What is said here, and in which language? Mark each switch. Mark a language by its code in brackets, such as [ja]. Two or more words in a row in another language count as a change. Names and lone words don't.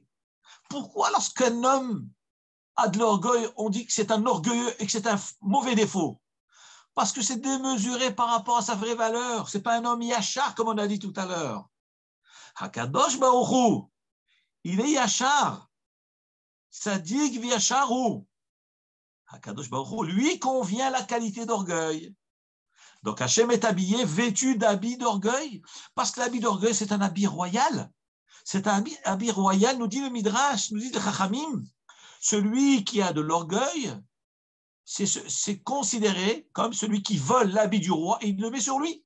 [fr] Pourquoi lorsqu'un homme a de l'orgueil, on dit que c'est un orgueilleux et que c'est un mauvais défaut? Parce que c'est démesuré par rapport à sa vraie valeur. Ce n'est pas un homme yachar, comme on a dit tout à l'heure. Hakadosh Baruch Hu, il est yachar. [he] צדיק וישר הוא. Hakadosh Baruch Hu, [fr] lui convient la qualité d'orgueil. Donc Hachem est habillé, vêtu d'habit d'orgueil, parce que l'habit d'orgueil, c'est un habit royal. C'est un habit royal, nous dit le Midrash, nous dit le Chachamim. Celui qui a de l'orgueil, c'est considéré comme celui qui vole l'habit du roi et il le met sur lui.